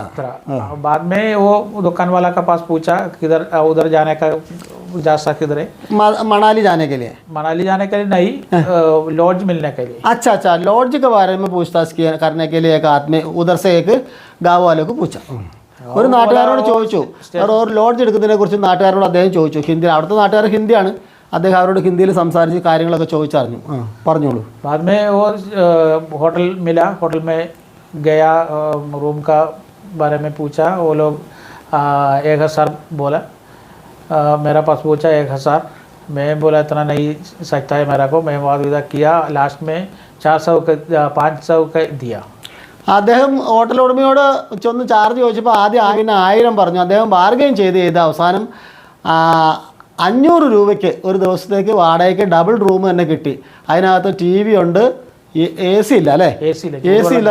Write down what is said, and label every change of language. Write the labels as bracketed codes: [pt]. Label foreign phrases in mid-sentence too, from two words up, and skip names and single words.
[hi] बाद में वो दुकान वाला का पास पूछा किधर उधर जाने का रास्ता किधर है. मनाली जाने के लिए. मनाली जाने के लिए नहीं, लॉज मिलने के लिए. अच्छा, लॉज के बारे में पूछताछ करने के लिए एक आदमी उधर से एक गाँव वाले को पूछा. [ml] ഒരു നാട്ടുകാരോട് ചോദിച്ചു, ഒരു ലോഡ്ജ് എടുക്കുന്നതിനെ കുറിച്ച് നാട്ടുകാരോട് അദ്ദേഹം ചോദിച്ചു. ഹിന്ദി, അവിടുത്തെ നാട്ടുകാർ ഹിന്ദിയാണ്. അദ്ദേഹം അവരോട് ഹിന്ദിയിൽ സംസാരിച്ച് കാര്യങ്ങളൊക്കെ ചോദിച്ചറിഞ്ഞു. പറഞ്ഞോളൂ. [hi] बाद में वो होटल मिला, होटल में गया, रूम का बारे में पूछा. वो लोग 1000 बोला. मेरा पास पूछा 1000. मैं बोला इतना नहीं सकता है मेरा को. मैं वादा किया. लास्ट में 500 का दिया. [ml] അദ്ദേഹം ഹോട്ടൽ ഉടമയോട് ചെന്ന് ചാർജ് ചോദിച്ചപ്പോൾ ആദ്യം 1000 പറഞ്ഞു. അദ്ദേഹം ബാർഗെയിൻ ചെയ്ത് അവസാനം 500 രൂപയ്ക്ക് ഒരു ദിവസത്തേക്ക് വാടകയ്ക്ക് ഡബിൾ റൂം തന്നെ കിട്ടി. അതിനകത്ത് TV ഉണ്ട്, AC ഇല്ല അല്ലേ? AC ഇല്ല.